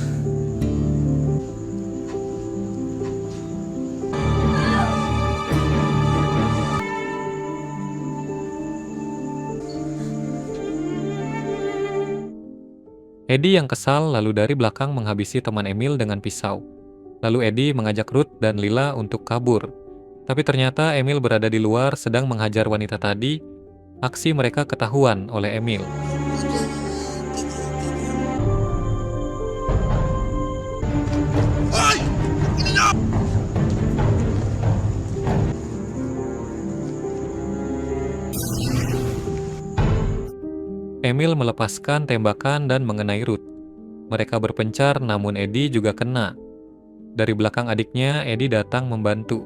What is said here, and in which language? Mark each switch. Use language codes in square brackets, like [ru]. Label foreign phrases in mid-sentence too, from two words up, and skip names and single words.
[id] Edi yang kesal lalu dari belakang menghabisi teman Emil dengan pisau. Lalu Edi mengajak Ruth dan Lila untuk kabur. Tapi ternyata Emil berada di luar sedang menghajar wanita tadi. Aksi mereka ketahuan oleh Emil. [tl] Ay! Ina niyo! [id] Emil melepaskan tembakan dan mengenai Ruth. Mereka berpencar namun Edi juga kena. Dari belakang adiknya, Edi datang membantu.